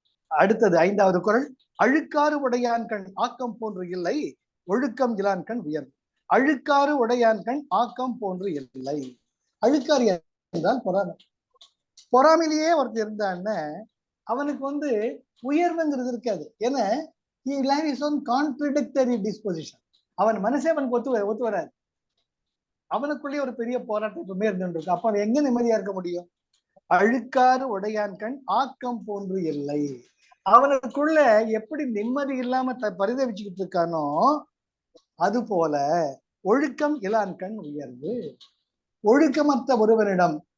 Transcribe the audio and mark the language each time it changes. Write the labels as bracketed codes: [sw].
[ta] அடுத்தது 5வது குறள் அழுக்காறு உடையான் கண் ஆக்கம் போன்று இல்லை ஒழுக்கம் இலான் கண் உயர்வு. அழுக்காறு உடையான் கண் ஆக்கம் போன்று இல்லை. அழுக்காறு என்றால் பொறாமை. பொறாமையிலேயே ஒருத்தர் இருந்தான்னு அவனுக்கு உயர்வுங்கிறது இருக்காது. ஏன்னா [en] he has his own contradictory disposition. [ta] அவன் மனசே அவனுக்கு ஒத்து வராது. அவனுக்குள்ளே ஒரு பெரிய போராட்டமே இருந்துருக்கு. அப்ப அவன் எங்க நிம்மதியா இருக்க முடியும்? அழுக்காறு உடையான் கண் ஆக்கம் போன்று இல்லை. அவனுக்குள்ள எப்படி நிம்மதி இல்லாம பரிதவிச்சுக்கிட்டு இருக்கானோ அது போல ஒழுக்கம் இலான் கண் உயர்வு. ஒழுக்கமற்ற ஒருவனிடம்